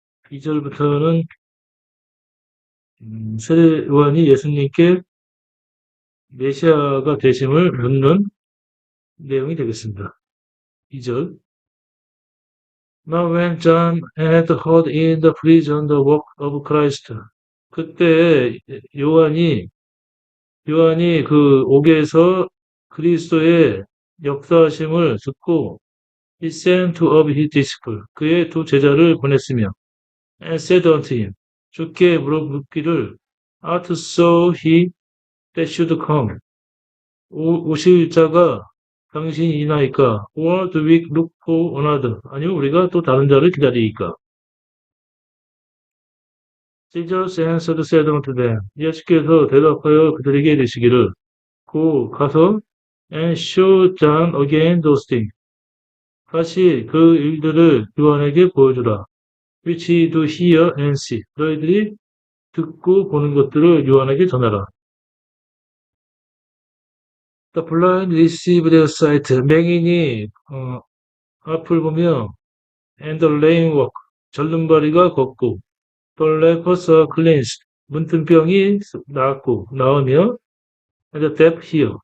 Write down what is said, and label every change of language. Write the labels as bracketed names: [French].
[Korean] 2절부터는 세례 요한이 예수님께 메시아가 되심을 묻는 내용이 되겠습니다. 2절. [English] Now when John had heard in the prison the work of Christ. [Korean] 그때 요한이 그 옥에서 그리스도의 역사하심을 듣고 [English] he sent two of his disciples. [Korean] 그의 2 제자를 보냈으며 [English] and said unto him. [Korean] 주께 물어묻기를 [English] art so he that should come. [Korean] 오실 자가 당신이나이까? [English] Or do we look for another? [Korean] 아니면 우리가 또 다른 자를 기다리니까? [English] Jesus answered said unto them. [Korean] 예수께서 대답하여 그들에게 이르시기를 고 가서 [English] and show John again those things. [Korean] 다시 그 일들을 요한에게 보여주라. [English] Which he do hear and see. [Korean] 너희들이 듣고 보는 것들을 요한에게 전하라. [English] The blind receive their sight. [Korean] 맹인이 앞을 보며 [English] and the lame walk. [Korean] 절름발이가 걷고 [English] the lepers are cleansed. [Korean] 문둥병이 나으며 [English] and the deaf hear.